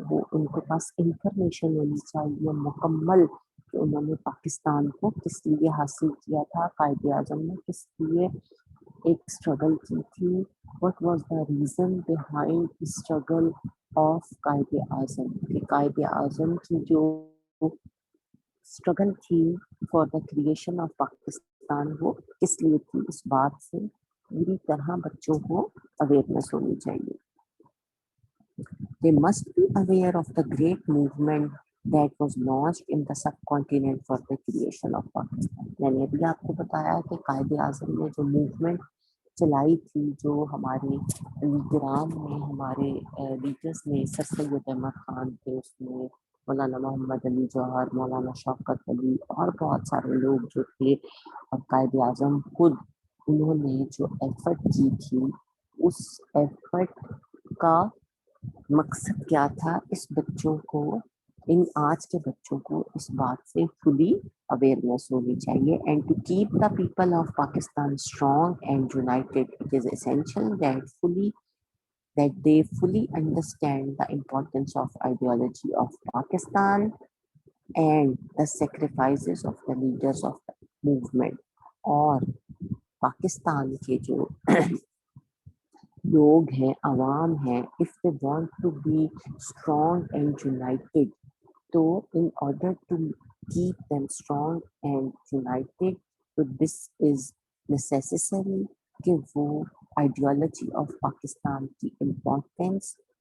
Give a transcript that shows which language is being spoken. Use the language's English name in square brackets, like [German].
[Urdu] وہ ان کے پاس انفارمیشن ہونی چاہیے مکمل کہ انہوں نے پاکستان کو کس لیے حاصل کیا تھا, قائد اعظم نے کس لیے ایک اسٹرگل کی تھی, [English] what was the reason behind the struggle of [Urdu] Quaid Azam. کہ قائد اعظم کی جو اسٹرگل تھی [English] for the creation of Pakistan [Urdu] وہ کس لیے تھی, اس بات سے پوری طرح بچوں کو اویئرنیس ہونی چاہیے. [English] They must be aware of the great movement that was launched in the subcontinent for the creation of Pakistan. [Urdu] میں نے ابھی آپ کو بتایا کہ قائد اعظم نے جو موومنٹ چلائی تھی, جو ہمارے لیڈران نے, ہمارے لیڈرس نے, سر سید احمد خان تھے, اس میں مولانا محمد علی جوہر, مولانا شوکت علی اور بہت سارے لوگ جو تھے, اور قائد اعظم خود, انہوں نے جو ایفرٹ کی تھی, اس ایفرٹ کا مقصد کیا تھا, اس بچوں کو, ان آج کے بچوں کو اس بات سے فلی اویئرنیس ہونی چاہیے. [English] And to keep the people of Pakistan strong and united, it is essential that they fully understand the importance of ideology of Pakistan and the sacrifices of the leaders of the movement. [Urdu] اور پاکستان کے جو لوگ ہیں, عوام ہیں, [English] if they want to be strong and united, تو in order to keep them strong and united, so this is necessary [Urdu] کہ وہ آئیڈیالوجی آف پاکستان کی امپورٹینس